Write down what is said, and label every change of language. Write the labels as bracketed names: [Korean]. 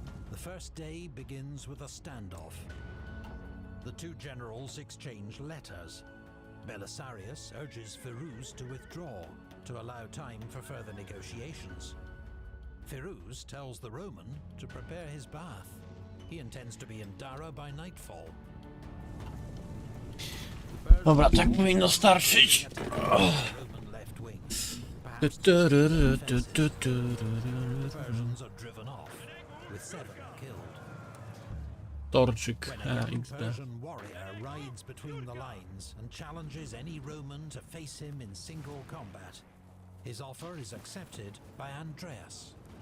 [English] The first day begins with a standoff. The 2 generals exchange letters. Belisarius urges Firuz to withdraw to allow time for further negotiations. Firuz tells the Roman to prepare his bath. He intends to be in Dara by nightfall. [Polish] Dobra, tak powinno starczyć. [English] Roman left wing. Perhaps the Persians are driven off, with 7 killed. Torczyk. When a young XD. Persian warrior rides between the lines and challenges any Roman to face him in single combat, his offer is accepted by Andreas.